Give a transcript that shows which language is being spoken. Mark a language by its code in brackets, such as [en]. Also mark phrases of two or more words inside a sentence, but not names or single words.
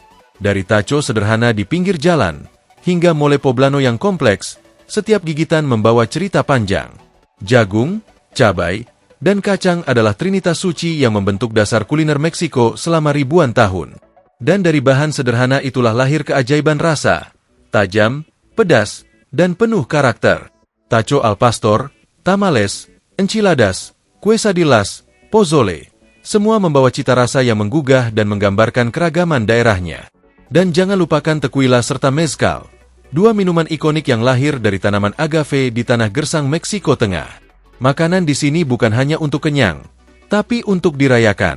[id] Dari taco sederhana di pinggir jalan, hingga mole poblano yang kompleks, setiap gigitan membawa cerita panjang. Jagung, cabai, dan kacang adalah trinitas suci yang membentuk dasar kuliner Meksiko selama ribuan tahun. Dan dari bahan sederhana itulah lahir keajaiban rasa, tajam, pedas, dan penuh karakter. Taco al pastor, tamales, enchiladas, quesadillas, pozole, semua membawa cita rasa yang menggugah dan menggambarkan keragaman daerahnya. Dan jangan lupakan tequila serta mezcal, dua minuman ikonik yang lahir dari tanaman agave di tanah gersang Meksiko Tengah. Makanan di sini bukan hanya untuk kenyang, tapi untuk dirayakan.